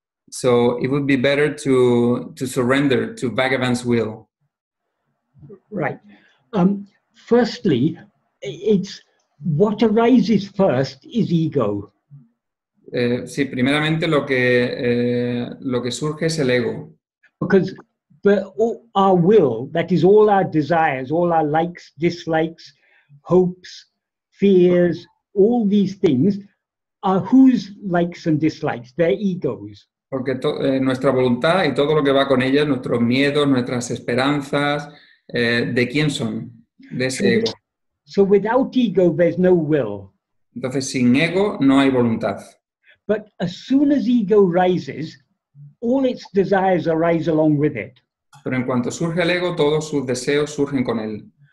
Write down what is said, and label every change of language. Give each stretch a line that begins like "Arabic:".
English: So it would be better to surrender to Bhagavan's will. Right. Firstly, it's what arises first is ego.
Spanish: Sí, primeramente lo que surge es el ego.
English: Because our will, that is all our desires, all our likes, dislikes, hopes, fears, all these things are whose likes and dislikes? They're egos.
Spanish: Porque nuestra voluntad y todo lo que va con ella, nuestros miedos, nuestras esperanzas, ¿de quién son? De ese ego.
English: So without ego, there's no will.
Spanish: Entonces, sin ego no hay voluntad.
English: But as soon as ego rises, all its desires arise along with it.
Spanish: Pero en cuanto surge el ego, todos sus deseos surgen con él.